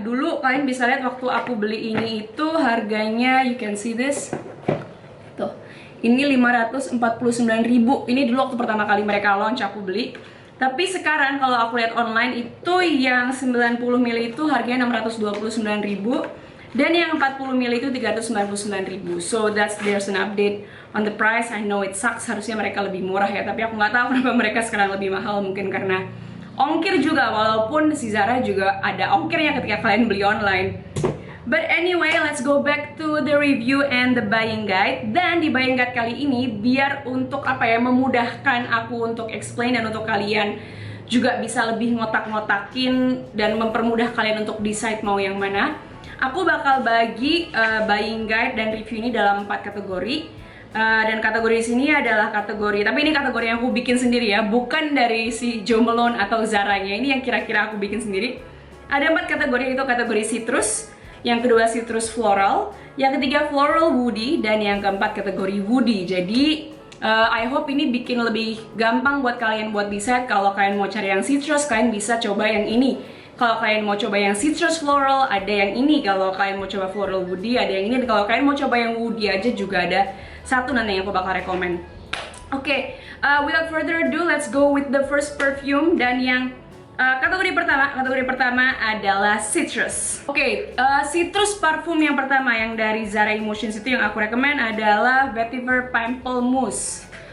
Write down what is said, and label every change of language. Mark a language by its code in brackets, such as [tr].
[id] Dulu kalian bisa lihat waktu aku beli ini itu harganya, [en] you can see this. [id] Tuh, ini 549.000. Ini dulu waktu pertama kali mereka launch aku beli. Tapi sekarang kalau aku lihat online itu yang 90 ml itu harganya 629.000. Dan yang 40 ml itu 399.000. [en] So there's an update on the price. I know it sucks, [id] harusnya mereka lebih murah ya, tapi aku nggak tahu kenapa mereka sekarang lebih mahal. Mungkin karena ongkir juga, walaupun si Zara juga ada ongkirnya ketika kalian beli online. [en] But anyway, let's go back to the review and the buying guide. [id] Dan di buying guide kali ini, biar untuk memudahkan aku untuk explain dan untuk kalian juga bisa lebih ngotak-ngotakin dan mempermudah kalian untuk decide mau yang mana, aku bakal bagi buying guide dan review ini dalam 4 kategori. Dan kategori di sini adalah kategori, tapi ini kategori yang aku bikin sendiri ya, bukan dari si Jo Malone atau Zaranya. Ini yang kira-kira aku bikin sendiri. Ada 4 kategori, itu kategori citrus, yang kedua citrus floral, yang ketiga floral woody, dan yang keempat kategori woody. Jadi [en] I hope [id] ini bikin lebih gampang buat kalian buat decide. Kalau kalian mau cari yang citrus, kalian bisa coba yang ini. Kalau kalian mau coba yang citrus floral, ada yang ini. Kalau kalian mau coba floral woody, ada yang ini. Dan kalau kalian mau coba yang woody aja juga ada satu nanti yang aku bakal rekomen. [en] Oke, without further ado, let's go with the first perfume. [id] Dan yang kategori pertama adalah citrus. Oke, citrus parfum yang pertama yang dari Zara Emotions itu yang aku rekomen adalah Vetiver Pamplemousse.